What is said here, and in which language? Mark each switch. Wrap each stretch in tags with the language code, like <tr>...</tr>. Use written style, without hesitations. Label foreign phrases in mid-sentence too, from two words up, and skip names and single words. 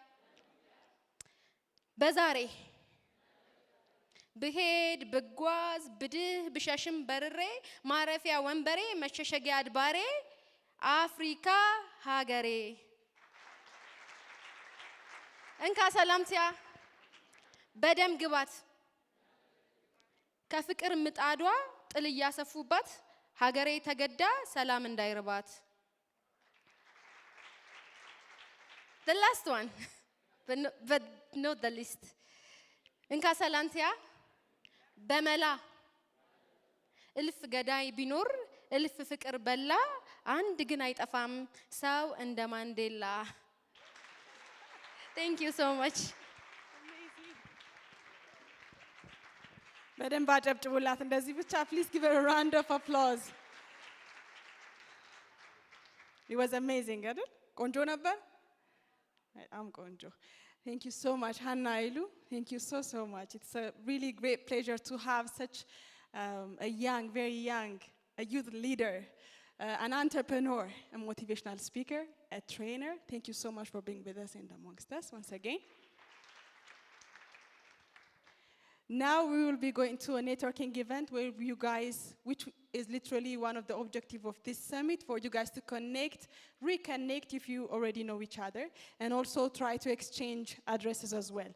<am>በዛሬ ብሄድ ብጓዝ ብድህ ብሸሽም በርሬ ማረፊያ ወንበሬ መሸሸጊያ አድባሬ አፍሪካ ሀገሬ እንካ ሰላምታ በደም ግባት ከፍቅር ምጣዷ ጥል ያሰፉባት ሀገሬ ተገዳ ሰላም እንዳይርባት</am> <en>The last one, but not the least.</en> <am>እንካ ሰላምታ በመላ እልፍ ገዳይ ቢኖር እልፍ ፍቅር በላ አንድ ግን አይጠፋም ሰው እንደ ማንዴላ</am> <en>Thank you so much.</en> <am>በደንብ አጨብጭቡላት እንደዚህ ብቻ።</am> <en>Please give her a round of applause. It was amazing,</en> <am>አይደል? ቆንጆ ነበር? በጣም ቆንጆ።</am> <en>Thank you so much, Hannah Ilu. Thank you so much. It's a really great pleasure to have such a young, very young, a youth leader, an entrepreneur, a motivational speaker, a trainer. Thank you so much for being with us and amongst us once again. Now we will be going to a networking event where you guys, which is literally one of the objectives of this summit, for you guys to connect, reconnect if you already know each other, and also try to exchange addresses as well.</en>